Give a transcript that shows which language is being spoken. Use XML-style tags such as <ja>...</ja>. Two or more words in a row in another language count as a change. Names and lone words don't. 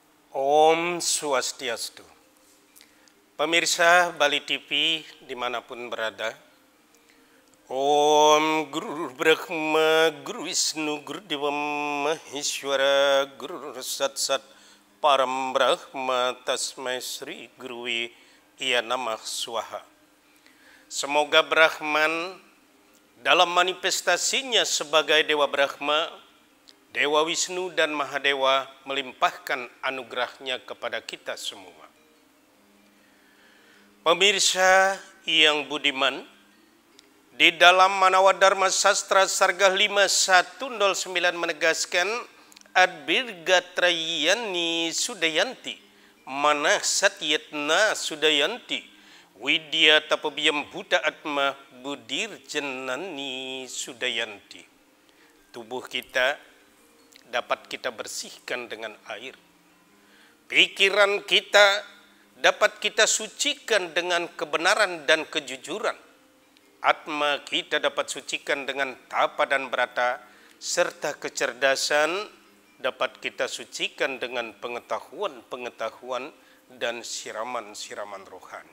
<ban>Om Swastiastu.</ban> <id>Pemirsa Bali TV dimanapun berada,</id> <sa>Om Guru Brahma, Guru Wisnu, Guru Dewa Maheshwara, Guru Sat Sat Param Brahma, Tasmai Sri Gurui Iya Namah Swaha.</sa> <id>Semoga Brahman dalam manifestasinya sebagai Dewa Brahma, Dewa Wisnu dan Mahadewa melimpahkan anugerahnya kepada kita semua. Pemirsa yang budiman, di dalam Manawa Dharma Sastra Sarga 5109 menegaskan</id> <sa>Adbirgatrayani Sudayanti Manah Satyatna Sudayanti Widya Tapabiyam Buddha Atma Budir Jenani Sudayanti.</sa> <id>Tubuh kita dapat kita bersihkan dengan air. Pikiran kita dapat kita sucikan dengan kebenaran dan kejujuran. Atma kita dapat sucikan dengan tapa dan brata, serta kecerdasan dapat kita sucikan dengan pengetahuan-pengetahuan dan siraman-siraman rohani.</id>